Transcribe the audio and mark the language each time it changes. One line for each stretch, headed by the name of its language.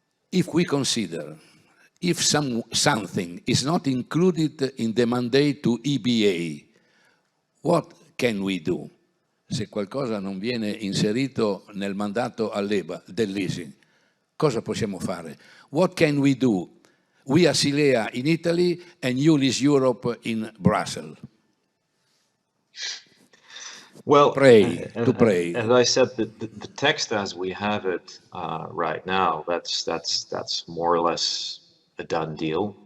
English: If we consider if something is not included in the mandate to EBA, what can we do?
Italian: Se qualcosa non viene inserito nel mandato all'EBA del leasing, cosa possiamo fare?
English: What can we do? We Asilea in Italy and you Leaseurope in Brussels. Well, to pray. As I said, the text as we have it right now, that's more or less a done deal.